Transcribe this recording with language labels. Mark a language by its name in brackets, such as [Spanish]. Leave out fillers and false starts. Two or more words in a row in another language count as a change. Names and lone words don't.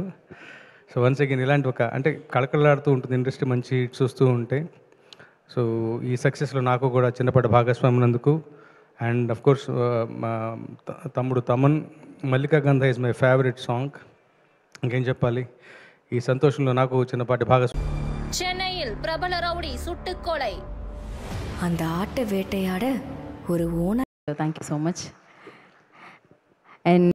[English] so once again [Telugu] ఇలాంటి ఒక అంటే కళకళలాడుతూ ఉంటుంది ఇండస్ట్రీ, మంచి హిట్స్ వస్తూ ఉంటాయి. సో ఈ సక్సెస్లో నాకు కూడా చిన్నపాటి భాగస్వామ్యం ఉన్నందుకు, [English] and of course [Telugu] మా తమ్ముడు తమన్, మల్లికా గంధ [English] is my favorite song. [Telugu] ఇంకేం చెప్పాలి, ఈ సంతోషంలో నాకు చిన్నపాటి భాగస్వామ్యం. [Tamil] சென்னையில் பிரபல ரவுடி சுட்டுக்கொலை. அந்த ஆட்டை வேட்டையாட ஒரு ஓனர். [English] Thank you so much. And